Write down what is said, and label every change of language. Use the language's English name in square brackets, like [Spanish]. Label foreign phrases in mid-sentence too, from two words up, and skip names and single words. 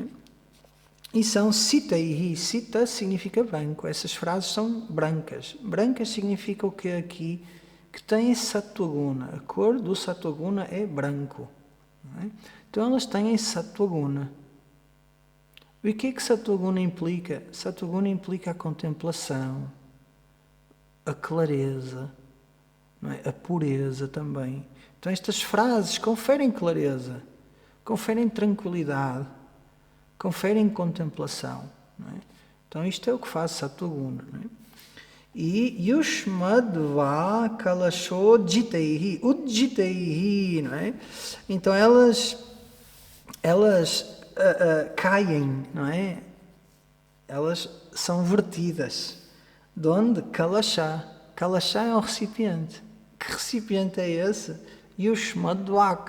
[Portuguese] E são sitaihi. Sita significa branco. Essas frases são brancas. Brancas significa o que aqui? Que tem sattva-guna. A cor do sattva-guna é branco. Não é? Então elas têm sattva-guna. E o que é que sattva-guna implica? Sattva-guna implica a contemplação, a clareza, não é? A pureza também. Então estas frases conferem clareza, conferem tranquilidade, conferem contemplação. Não é? Então isto é o que faz sattva-guna. Não é? E [Sanskrit] युष्मद्व कलशो जितैः, उद्जितैः, [Portuguese] não é? Então elas caem, não é? Elas são vertidas. De onde? Kalasha. Kalasha é um recipiente. Que recipiente é esse? Yushmadvak.